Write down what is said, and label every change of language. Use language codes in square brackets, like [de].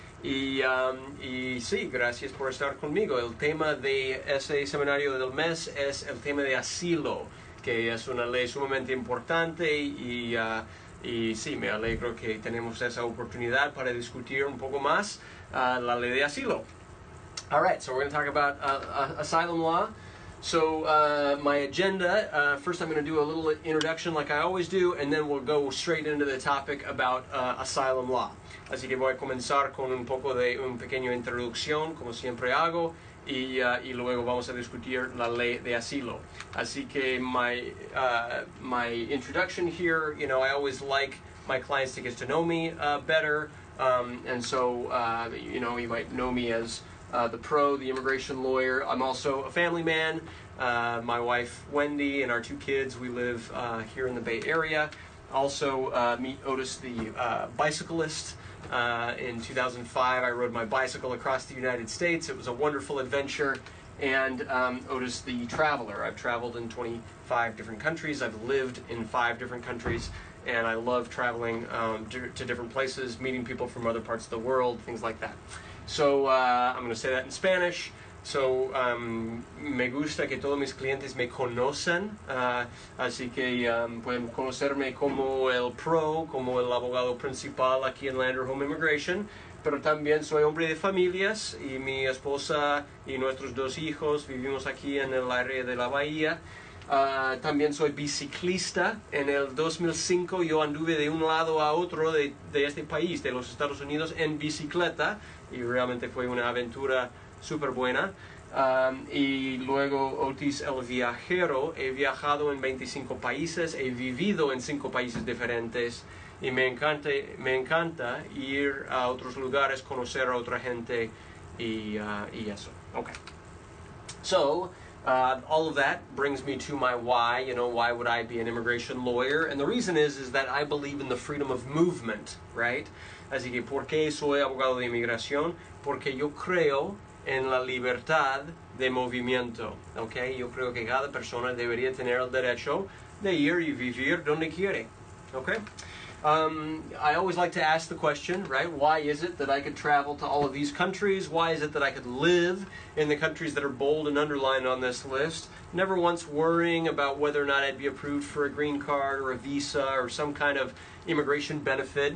[es] Y sí, gracias por estar conmigo. El tema de ese seminario del mes es el tema de asilo, que es una ley sumamente importante y sí, me alegro que tenemos esa oportunidad para discutir un poco más la ley de asilo. [en] All right, so we're going to talk about asylum law. So my agenda, first I'm going to do a little introduction like I always do, and then we'll go straight into the topic about asylum law. [es] Así que voy a comenzar con un poco de una pequeña introducción, como siempre hago, y luego vamos a discutir la ley de asilo. Así que [en] my introduction here, you know, I always like my clients to get to know me better, and so, you know, you might know me as the pro, the immigration lawyer. I'm also a family man. My wife, Wendy, and our two kids, we live here in the Bay Area. Also, meet Otis, the bicyclist. In 2005, I rode my bicycle across the United States. It was a wonderful adventure. And Otis, the traveler. I've traveled in 25 different countries. I've lived in 5 different countries. And I love traveling to different places, meeting people from other parts of the world, things like that. So I'm going to say that in Spanish. [es] So me gusta que todos mis clientes me conocen, así que pueden conocerme como el pro, como el abogado principal aquí en Lander Home Immigration, pero también soy hombre de familias y mi esposa y nuestros 2 hijos vivimos aquí en el área de la Bahía. También soy biciclista. En el 2005 yo anduve de un lado a otro de este país, de los Estados Unidos, en bicicleta, y realmente fue una aventura súper buena. Y luego Otis el viajero. He viajado en 25 países, he vivido en 5 países diferentes, y me encanta ir a otros lugares, conocer a otra gente y eso. [en] Okay. So all of that brings me to my why. You know, why would I be an immigration lawyer? And the reason is that I believe in the freedom of movement, right? [es] Así que, ¿por qué soy abogado de inmigración? Porque yo creo en la libertad de movimiento, ¿ok? Yo creo que cada persona debería tener el derecho de ir y vivir donde quiere, ¿ok? [en] I always like to ask the question, right? Why is it that I could travel to all of these countries? Why is it that I could live in the countries that are bold and underlined on this list? Never once worrying about whether or not I'd be approved for a green card or a visa or some kind of immigration benefit.